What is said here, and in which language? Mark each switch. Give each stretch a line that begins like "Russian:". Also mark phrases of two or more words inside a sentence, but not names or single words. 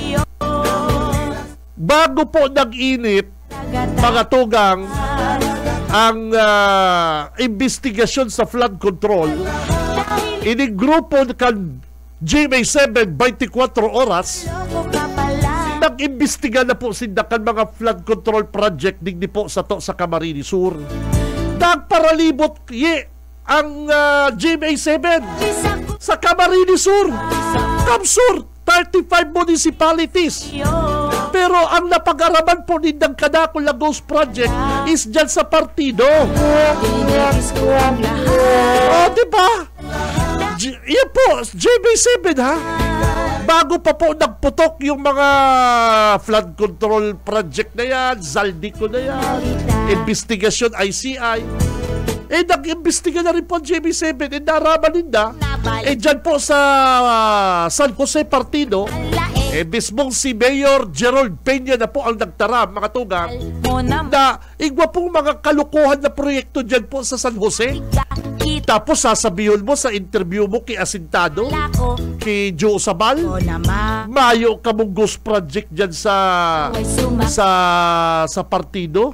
Bikol: Bago po nag-init, mga tugang, ang investigasyon sa
English: flood control,
Bikol: inigrupo kan GMA7 24 oras, nag-imbestiga na po sindakan mga
English: flood control project
Bikol: digdi po sa Camarines Sur. Nagparalibot ang GMA7 sa Camarines Sur. Kamsur, 35 municipalities. Pero ang napag-araman po nindang Kadakol na
English: Ghost Project
Bikol: is dyan sa partido. Diba? Yan po, JB7 ha?
Filipino: Bago pa po nagputok yung mga
English: flood control project
Filipino: na yan, Zaldico na yan, investigasyon ICI. Nag-imbestiga na rin po ang JB7,
Bikol: naraman ninda. Dyan po sa San Jose Partido, mismong si Mayor Gerald Peña na po ang nagtaram, mga tugang, na igwa pong mga kalukuhan na proyekto dyan po sa San Jose.
Filipino: Tapos sasabihin mo sa interview mo kay Asintado, kay Joe Sabal, mayo kamong
English: ghost project
Filipino: dyan sa partido.